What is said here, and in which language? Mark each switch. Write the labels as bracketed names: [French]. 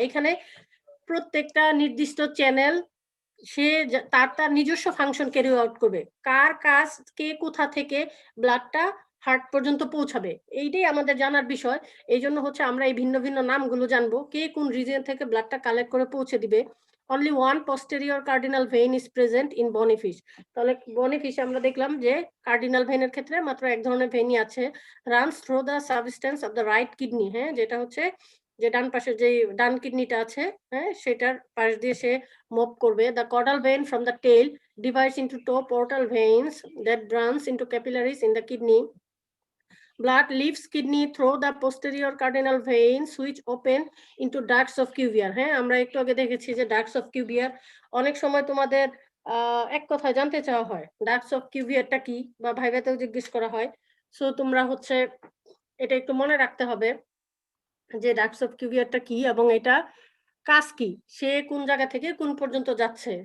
[Bangla] এখানে প্রত্যেকটা নির্দিষ্ট চ্যানেল সে তার নিজস্ব ফাংশন ক্যারি আউট করবে, কার কাজ কে কোথা থেকে ব্লাডটা হার্ট পর্যন্ত পৌঁছাবে, এইটাই আমাদের জানার বিষয়। এই জন্য হচ্ছে আমরা এই ভিন্ন ভিন্ন নামগুলো জানবো, কে কোন রিজিয়ন থেকে ব্লাডটা কালেক্ট করে পৌঁছে দিবে। [English] Only one posterior cardinal vein is present in bony fish. [Bangla] তাহলে বনি ফিশে আমরা দেখলাম যে কার্ডিনাল ভেইনের ক্ষেত্রে মাত্র এক ধরনের ভেইনই আছে, [English] runs through the substance of the right kidney, [Bangla] হ্যাঁ, যেটা হচ্ছে যে ডান পাশে যে ডান কিডনিটা আছে, হ্যাঁ, সেটার পাশ দিয়ে সে মুভ করবে। [English] The caudal vein from the tail divides into two portal veins that runs into capillaries in the kidney. Blood leaves kidney through the posterior cardinal veins which open into ducts of Cuvier. [Bangla] হ্যাঁ, আমরা একটু আগে দেখেছি যে ducts of Cuvier, অনেক সময় তোমাদের এক কথায় জানতে চাওয়া হয় ducts of Cuvierটা কি, বা ভাইভাতেও জিজ্ঞেস করা হয়। সো তোমরা হচ্ছে এটা একটু মনে রাখতে হবে যে ducts of Cuvierটা কি এবং এটা কাজ কি, সে কোন জায়গা থেকে কোন পর্যন্ত যাচ্ছে।